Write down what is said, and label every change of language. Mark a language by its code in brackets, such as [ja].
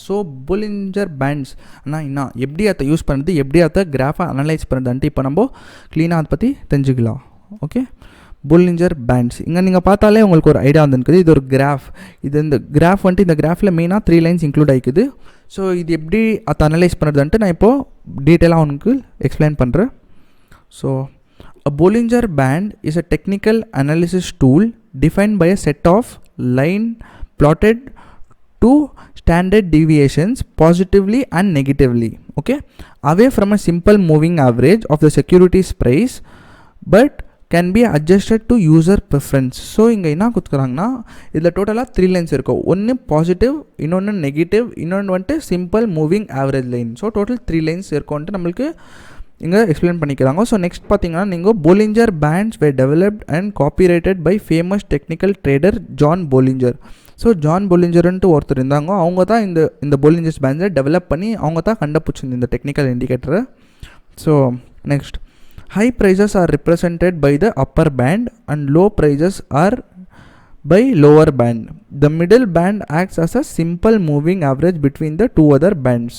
[ta] So Bollinger pants ஆனால் என்ன, எப்படி அதை யூஸ் பண்ணுறது, எப்படி அதை கிராஃபை அனலைஸ் பண்ணுறதுன்ட்டு இப்போ நம்ம க்ளீனாக அதை பற்றி தெரிஞ்சுக்கலாம். ஓகே, போலிஞ்சர் பேண்ட்ஸ் இங்கே நீங்கள் பார்த்தாலே உங்களுக்கு ஒரு ஐடியா வந்துருக்குது. இது ஒரு கிராஃப். இந்த கிராஃப் வந்துட்டு இந்த கிராஃபில் மெயினாக 3 லைன்ஸ் இன்க்ளூட் ஆகிக்குது. ஸோ இது எப்படி அதை அனலைஸ் பண்ணுறதுன்ட்டு நான் இப்போது டீட்டெயிலாக உனக்கு எக்ஸ்பிளைன் பண்ணுறேன். [en] So a Bollinger Band is a technical analysis tool defined by a set of line plotted two standard deviations positively and negatively, okay, away from a simple moving average of the securities price, but can be adjusted to user preference. [ta] So இங்கே என்ன கொடுத்துக்கிறாங்கன்னா, இதில் டோட்டலாக 3 lines இருக்கும். ஒன்று positive, இன்னொன்று negative, இன்னொன்று வந்துட்டு simple moving average line. So total 3 lines இருக்கும்ன்ட்டு நம்மளுக்கு இங்கே எக்ஸ்பிளைன் பண்ணிக்கிறாங்க. [en] so next [ta] பார்த்தீங்கன்னா, நீங்கள் [en] Bollinger bands were developed and copyrighted by famous technical trader John Bollinger. [ta] So John போலிஞ்சர்ன்ட்டு ஒருத்தர் இருந்தாங்க. அவங்க தான் இந்த போலிஞ்சர்ஸ் பேண்ட்ஸை டெவலப் பண்ணி அவங்க தான் கண்டுபிடிச்சிருந்த இந்த technical இண்டிகேட்டரை. [en] So next, high prices are represented by the upper band and low prices are by lower band. The middle band acts as a simple moving average between the two other bands.